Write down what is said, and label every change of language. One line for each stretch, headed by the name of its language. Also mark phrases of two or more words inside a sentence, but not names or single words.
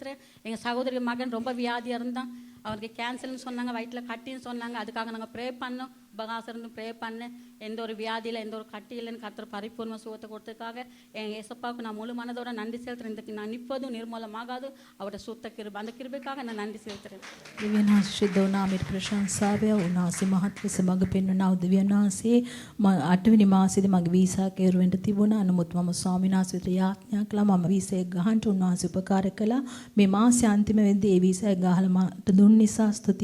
Tamil: எங்கள் சகோதரி மகன் ரொம்ப வியாதியாக இருந்தான். அவருக்கு கேன்சர்னு சொன்னாங்க, வயிற்றில் கட்டின்னு சொன்னாங்க. அதுக்காக நாங்கள் ப்ரே பண்ணோம், உபகாசருந்து ப்ரே பண்ணேன். எந்த ஒரு வியாதியில் எந்த ஒரு கட்டி இல்லைன்னு கர்த்தர் பரிபூர்ண சுகத்தை கொடுத்ததுக்காக என் ஏசப்பாவுக்கு நான் முழு மனதோட நன்றி செலுத்துறேன். இந்த நான் நிற்பதும் நிர்மூலமாகாது அவருடைய சுத்த கிருபை, அந்த கிருபைக்காக நான் நன்றி செலுத்துறேன்.
Sinhala: දිව්‍යනාථ නාමයට ප්‍රශංසාවය උන්වහන්සේ මහත් ලෙස මඟ පෙන්වනා දිව්‍යනාථේ 8 වෙනි මාසෙදී මගේ වීසා කෙරුවෙන්න තිබුණා. නමුත් මම ස්වාමීන් වහන්සේට යාඥා කළා මම වීසා එක ගහන්න උන්වහන්සේ උපකාර කළා. මේ මාසයේ අන්තිම වෙද්දී ඒ වීසා එක ගහලා මට දුන්න නිසා ස්තුතියි.